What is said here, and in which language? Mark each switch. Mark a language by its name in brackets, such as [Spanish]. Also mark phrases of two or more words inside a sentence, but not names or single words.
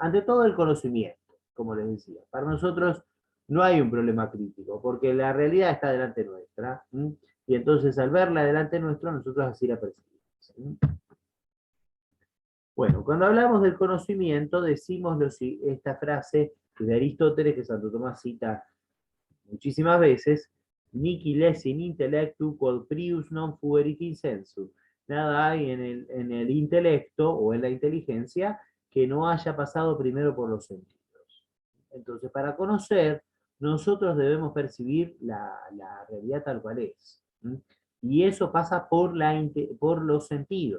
[Spanish] Ante todo el conocimiento, como les decía. Para nosotros no hay un problema crítico, porque la realidad está delante nuestra, y entonces al verla delante nuestro, nosotros así la percibimos. Bueno, cuando hablamos del conocimiento, decimos esta frase de Aristóteles, que Santo Tomás cita muchísimas veces: [Latin] Nihil les in intellectu quod prius non fuerit insensu. [Spanish] Nada hay en el intelecto o en la inteligencia que no haya pasado primero por los sentidos. Entonces, para conocer, nosotros debemos percibir la realidad tal cual es. Y eso pasa por los sentidos.